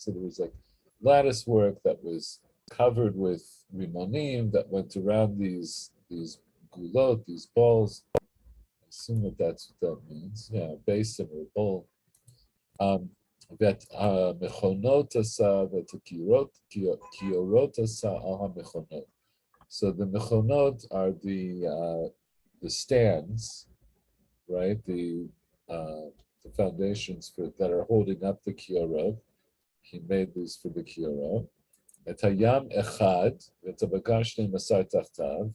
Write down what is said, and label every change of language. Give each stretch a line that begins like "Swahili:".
English: So there was like lattice work that was covered with rimonim that went around these gulot, these balls. I assume that that's what that means. Yeah, basin or bowl.
Hebrew: ואת המכונות עשה ואת הכיורות עשה על המכונות.
English: So the mechonot are the stands, right? The foundations for that are holding up the kiorot. He made these for the kiorot.
Hebrew: Et hayam echad, et habakar shnei masar tachtav.